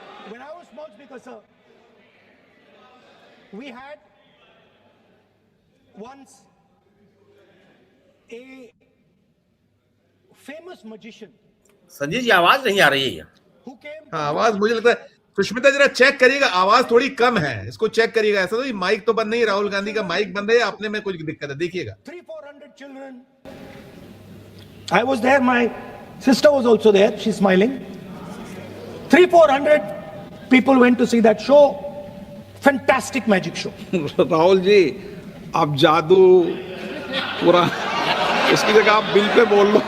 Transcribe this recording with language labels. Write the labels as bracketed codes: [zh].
[en] When I was small speaker, sir, we had once a famous magician. [hi] Sanjay ji आवाज नहीं आ रही है। [en] Who came? [hi] हाँ, आवाज मुझे लगता है, सुष्मिता जरा चेक करिएगा, आवाज थोड़ी कम है, इसको चेक करिएगा। ऐसा तो माइक तो बंद नहीं, राहुल गांधी का माइक बंद है या अपने में कुछ दिक्कत है, देखिएगा। [en] 300-400 children. I was there. My sister was also there. She's smiling. 300-400 people went to see that show. Fantastic magic show. [hi] Rahul ji, आप जादू पूरा, उसकी जगह आप बिल पे बोल लो।